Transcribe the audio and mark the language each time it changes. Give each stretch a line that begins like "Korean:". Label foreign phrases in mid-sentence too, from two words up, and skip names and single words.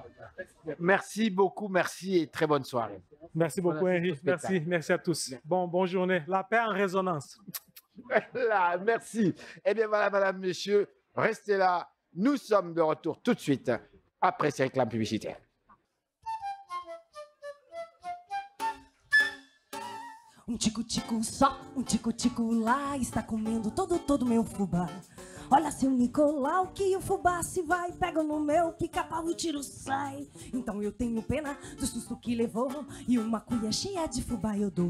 French: Merci beaucoup, merci et très bonne soirée. Merci beaucoup, Voilà, Henri. c'est le spectacle. Merci à tous. Bonne journée. La paix en résonance. Là, merci. Eh bien voilà, madame, monsieur, restez là. Nous sommes de retour tout de suite après ces réclames publicitaires.
Portuguese: Tico-tico só, tico-tico lá, está comendo todo meu fubá. Olha, seu Nicolau, que o fubá se vai, pega no meu pica-pau e tiro sai. Então eu tenho pena do susto que levou, e uma cuia cheia de fubá eu dou.